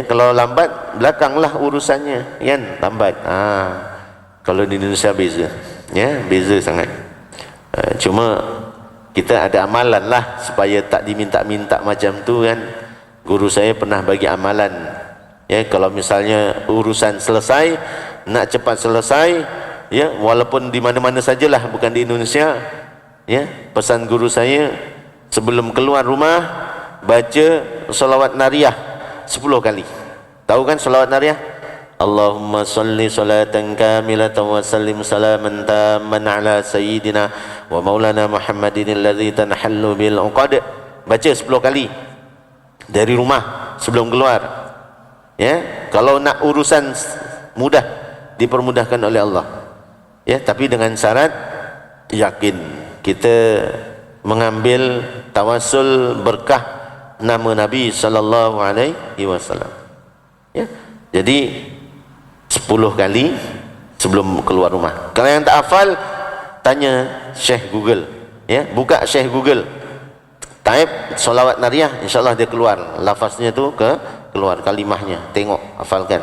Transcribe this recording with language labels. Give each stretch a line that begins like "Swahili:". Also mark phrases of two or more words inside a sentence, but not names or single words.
Malay: Kalau lambat, belakanglah urusannya, kan, lambat. Kalau di Indonesia beza, ya, beza sangat. Cuma kita ada amalan lah supaya tak diminta-minta macam tu, kan. Guru saya pernah bagi amalan, ya, kalau misalnya urusan selesai, nak cepat selesai, ya, walaupun di mana-mana sajalah, bukan di Indonesia, ya, pesan guru saya, sebelum keluar rumah baca salawat nariyah 10 kali. Tahu kan salawat nariyah?
Arabic: اللهم صل صلاة كاملة وسلم سلاما تاما على سيدنا ومولانا محمد الذي تنحل به العقد.
Malay: Baca 10 kali dari rumah sebelum keluar, ya. Kalau nak urusan mudah, dipermudahkan oleh Allah, ya, tapi dengan syarat yakin kita mengambil tawassul berkah nama Nabi
Arabic: صلى الله عليه وسلم,
Malay: ya. Jadi 10 kali sebelum keluar rumah. Kalau yang tak hafal, tanya Syekh Google, ya, buka Syekh Google, type solawat nariyah, insyaAllah dia keluar lafaznya tu, keluar kalimahnya, tengok, hafalkan.